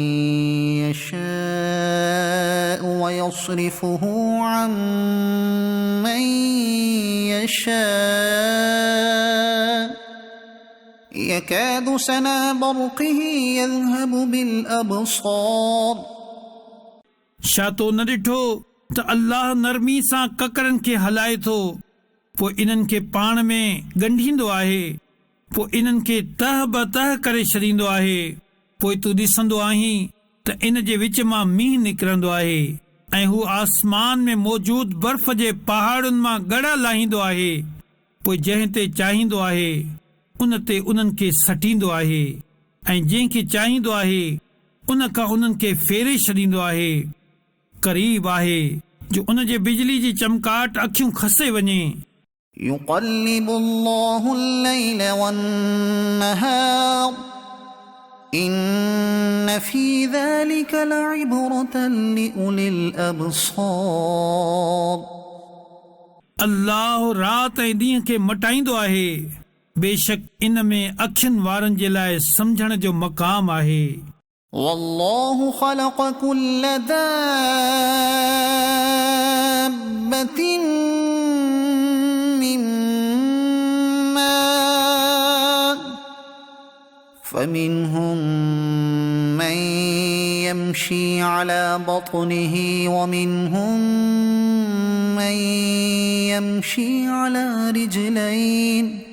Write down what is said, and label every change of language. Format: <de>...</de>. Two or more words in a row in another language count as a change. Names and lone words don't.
<ar>يشاء ويصرفه عن من يشاء يكاد سنا برقه يذهب بالأبصار।</ar> <sd>छा तो न ॾिठो त अल्लाह नरमी सां ककरनि खे हलाए थो पोइ इन्हनि खे पाण में ॻंढींदो आहे पोइ इन्हनि खे तह बतह करे छॾींदो आहे। पोइ तूं ॾिसंदो आहीं त इन जे विच मां मींहुं निकिरंदो आहे ऐं हू आसमान में मौजूद बर्फ़ जे पहाड़ुनि मां ॻड़ा लाहींदो आहे। पोइ जंहिं ते चाहींदो आहे उन ते उन्हनि खे सटींदो आहे ऐं जंहिंखे चाहींदो आहे उन खां उन्हनि खे फेरे छॾींदो आहे। क़रीब आहे जो उन जे बिजली जी चमकाट अखियूं खसे वञे।</sd> <ar>يقلب الله الليل والنهار إن في ذلك لعبرة لأولي الأبصار।</ar> <sd>अल्लाह रात ऐं ॾींहं खे मटाईंदो आहे बेशक इन में अखियुनि वारनि जे लाइ सम्झण जो मक़ाम आहे।</sd> <ar>والله خلق كل دابة فمنهم من يمشي على بطنه ومنهم من يمشي على رجلين</ar>